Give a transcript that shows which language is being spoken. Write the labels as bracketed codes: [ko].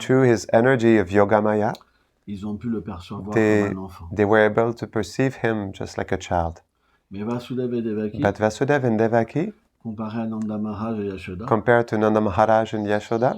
[en] through his energy of Yogamaya, [fr] ils ont pu le percevoir comme un enfant. [en] they were able to perceive him just like a child. [fr] Mais Vasudeva et Devaki, [en] But Vasudeva and Devaki, [fr] comparé à Nanda Maharaj et Yashoda, [en] compared to Nanda Maharaj and Yashoda,